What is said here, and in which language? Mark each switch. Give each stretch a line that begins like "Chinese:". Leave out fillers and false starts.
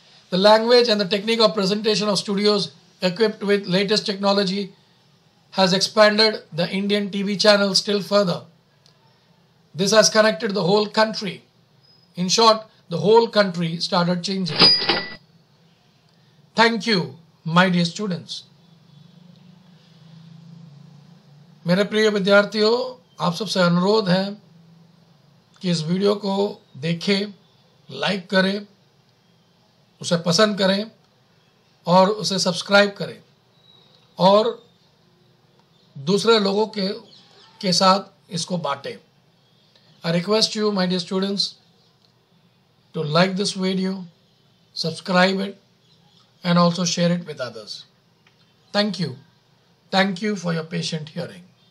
English: The language and the technique of presentation of studios equipped with latest technology has expanded the Indian TV channel still further. This has connected the whole country. In short, the whole country started changing. Thank you, my dear students.
Hindi: मेरे प्रिय विद्यार्थियों, आप सबसे अनुरोध है कि इस video को देखें, लाइक करें, उसे पसंद करें और उसे सब्सक्राइब करें और दूसरे लोगों के साथ इसको बांटें.
English: I request you, my dear students, to like this video, subscribe it, and also share it with others. Thank you. Thank you for your patient hearing.